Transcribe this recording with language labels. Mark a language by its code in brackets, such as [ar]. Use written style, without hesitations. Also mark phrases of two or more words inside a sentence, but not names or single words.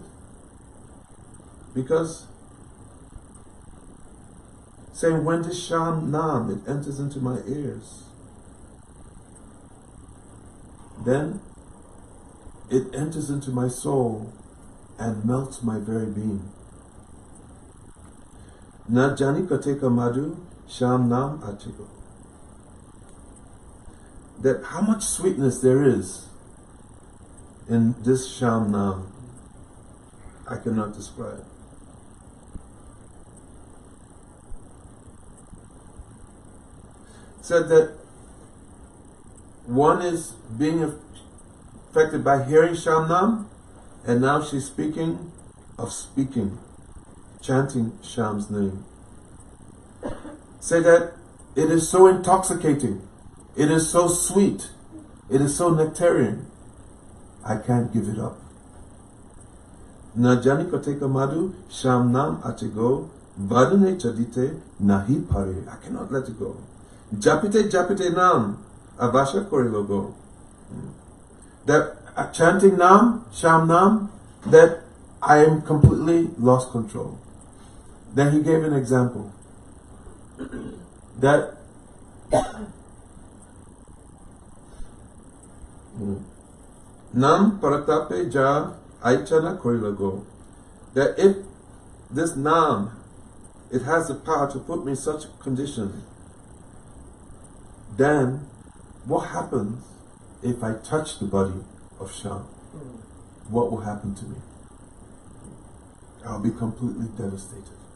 [en] Because saying, when the Sham Nam, it enters into my ears, then it enters into my soul and melts my very being. [bn] না জানি কতেক মধু শ্যাম নাম আছেগো. [en] That how much sweetness there is in this Sham Nam, I cannot describe. Said that one is being affected by hearing Sham Nam, and now she's speaking of chanting Sham's name. Say that it is so intoxicating, it is so sweet, It is so nectarian. I can't give it up. [bn] নাজানি কতেক মধু শ্যামনাম আছেগো বদনে ছাড়িতে নাহি পারে. [en] I cannot let it go. [bn] জপিতে জপিতে নাম অবশ করিলগো. [en] That chanting nam, sham nam, that I am completely lost control. Then he gave an example that [bn] নাম প্রতাপে যা ঐছন করিলগো, [en] that if this nam, it has the power to put me in such a condition, then what happens if I touch the body of Sham? What will happen to me? I'll be completely devastated.